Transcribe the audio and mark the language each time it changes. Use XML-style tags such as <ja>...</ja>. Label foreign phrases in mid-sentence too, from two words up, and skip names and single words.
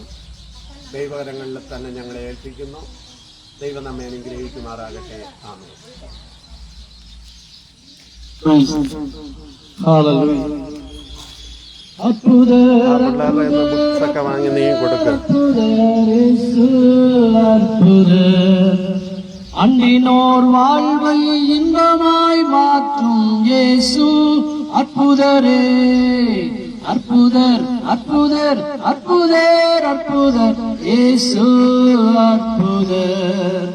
<ml>ദൈവകരങ്ങളിൽ തന്നെ ഞങ്ങളെ ഏൽപ്പിക്കുന്നു. ദൈവം നമ്മെ അനുഗ്രഹിക്കുമാറാകട്ടെ. ആമേൻ. ബുക്സൊക്കെ വാങ്ങി നീ കൊടുക്കുക.</ml> <ta>அண்டினோர் வாழ்வை இன்பமாய் மாற்றும் இயேசு அற்புதரே. அற்புதர் அற்புதர் அற்புதர் அற்புதர் இயேசு அற்புதர்.</ta>